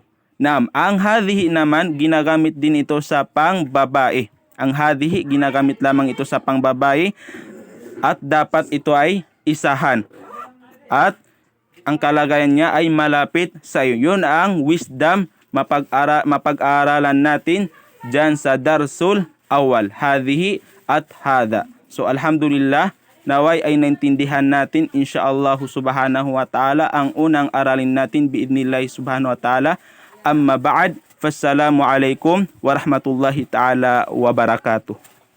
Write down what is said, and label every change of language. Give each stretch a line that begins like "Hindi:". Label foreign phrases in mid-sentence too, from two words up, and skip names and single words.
Filipino: Naam, ang hadhihi naman, ginagamit din ito sa pangbabae. Ang hadhihi, ginagamit lamang ito sa pangbabae at dapat ito ay isahan at ang kalagayan niya ay malapit sa iyo. Yun ang wisdom mapag-aaralan natin dyan sa Darsul Awal. Hadhihi at hadha. So alhamdulillah, naway ay naintindihan natin
Arabic: إن شاء الله سبحانه وتعالى
Filipino: ang unang aralin natin
Arabic: بإذن الله سبحانه وتعالى. أما بعد فالسلام عليكم ورحمة الله تعالى وبركاته.